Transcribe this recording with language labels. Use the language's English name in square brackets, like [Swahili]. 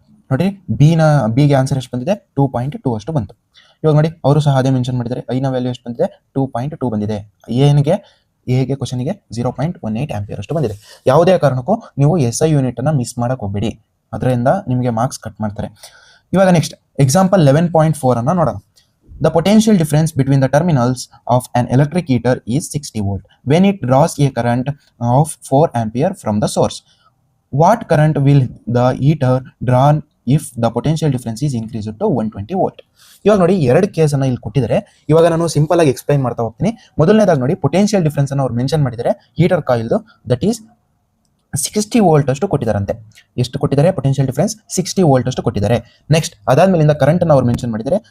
[Kannada] ನೋಡಿ ಬಿಗೆ ಆನ್ಸರ್ ಎಷ್ಟು ಬಂದಿದೆ? 2.2 ಅಷ್ಟು ಬಂತು. ಇವಾಗ ನೋಡಿ ಅವರು ಸಹ ಅದೇ ಮೆನ್ಷನ್ ಮಾಡಿದ್ದಾರೆ. ಐನ ವ್ಯಾಲ್ಯೂ ಎಷ್ಟು ಬಂದಿದೆ? 2.2 ಬಂದಿದೆ. ಎಗೆ ಕ್ವಶನ್ಗೆ 0.18 ಆಂಪಿಯರ್ ಅಷ್ಟು ಬಂದಿದೆ. ಯಾವುದೇ ಕಾರಣಕ್ಕೂ ನೀವು SI ಯೂನಿಟ್ ಅನ್ನ ಮಿಸ್ ಮಾಡಕ್ ಹೋಗ್ಬೇಡಿ, ಅದರಿಂದ ನಿಮಗೆ ಮಾರ್ಕ್ಸ್ ಕಟ್ ಮಾಡ್ತಾರೆ. ಇವಾಗ ನೆಕ್ಸ್ಟ್ ಎಕ್ಸಾಂಪಲ್ 11.4 ಅನ್ನ ನೋಡೋಣ. [English] The potential difference between the terminals of an electric heater is 60 volt when it draws a current of 4 ampere from the source. What current will the heater draw if the potential difference is increased to 120 volt? [Kannada] ಇವಾಗ ನೋಡಿ ಎರಡು ಕೇಸನ್ನು ಇಲ್ಲಿ ಕೊಟ್ಟಿದ್ದಾರೆ. ಇವಾಗ ನಾನು simple ಆಗಿ explain ಮಾಡ್ತಾ ಹೋಗ್ತೀನಿ. ಮೊದಲನೇದಾಗಿ ನೋಡಿ ಪೊಟೆನ್ಷಿಯಲ್ ಡಿಫರೆನ್ಸ್ ಅನ್ನು ಅವ್ರು ಮೆನ್ಷನ್ ಮಾಡಿದ್ದಾರೆ. ಹೀಟರ್ ಕಾಯಿಲ್ದು ದಟ್ ಈಸ್ 60 ವೋಲ್ಟ್ ಅಷ್ಟು ಕೊಟ್ಟಿದ್ದಾರಂತೆ. ಎಷ್ಟು ಕೊಟ್ಟಿದ್ದಾರೆ? ಪೊಟೆನ್ಷಿಯಲ್ ಡಿಫರೆನ್ಸ್ 60 ವೋಲ್ಟ್ ಅಷ್ಟು ಕೊಟ್ಟಿದ್ದಾರೆ. ನೆಕ್ಸ್ಟ್ ಅದಾದ್ಮೇಲಿಂದ ಕರೆಂಟ್ ಅನ್ನು ಅವ್ರು ಮೆನ್ಷನ್ ಮಾಡಿದ್ದಾರೆ.